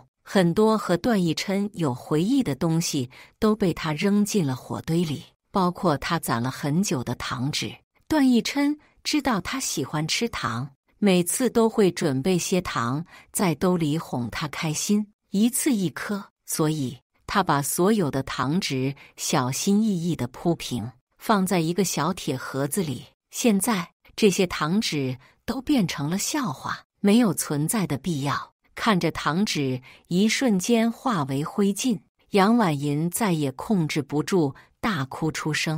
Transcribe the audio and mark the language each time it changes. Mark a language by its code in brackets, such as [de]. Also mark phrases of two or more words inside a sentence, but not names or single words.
[zh] 很多和段奕琛有回憶的東西都被他扔進了火堆裡，包括他攢了很久的糖紙。段奕琛知道他喜歡吃糖，每次都會準備些糖在兜裡哄他開心，一次一顆，所以他把所有的糖紙小心翼翼地鋪平，放在一個小鐵盒子裡。現在這些糖紙都變成了笑話，沒有存在的必要。看着糖紙一瞬間化為灰燼，楊婉銀再也控制不住，大哭出聲。